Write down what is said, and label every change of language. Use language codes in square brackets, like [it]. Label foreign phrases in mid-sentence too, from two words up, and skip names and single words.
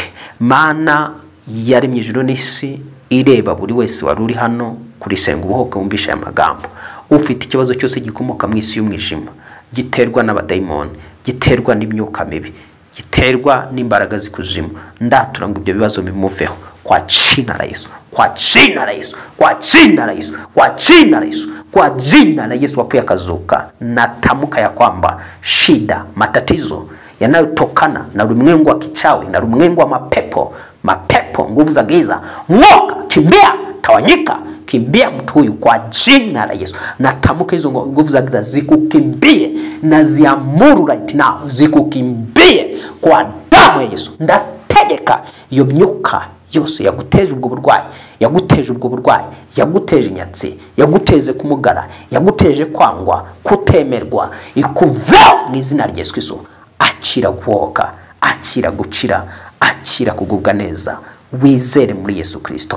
[rw] Mana yaremye ijuru n'isi, ireba buri wese wari uri hano kuri Senga Ubuhoke wumvisha aya magambo. Ufite ikibazo cyose gikomoka mu isi y'umwijima, giterwa n'abadayimoni, giterwa n'imyuka mibi, giterwa n'imbaraga zikuzimu, ndatura ngo ibyo bibazo bimuveho [sw] kwa jina la Yesu, kwa jina la Yesu, kwa jina la Yesu, kwa jina la Yesu, kwa jina la Yesu [rw] wapfuye akazuka. [sw] Natamka ya kwamba shida, matatizo yanayotokana na ulimwengu wa kichawi na ulimwengu wa mapepo, nguvu za giza, ng'oka, kimbia, tawanyika, kimbia mtu huyu kwa jina la Yesu. Natamka hizo nguvu za giza zikukimbie, na ziamuru [en] right now [sw] zikukimbie kwa damu ya Yesu. [rw] Ndategeka iyo myuka yose yaguteje ubwo burwayi, yaguteje inyatsi, yaguteze kumugara, yaguteje kwangwa, kutemerwa, ikuveho mu izina rya Yesu Kristo. Akira kuoka, akira gukira, akira kugubwa neza, wizere muri Yesu Kristo.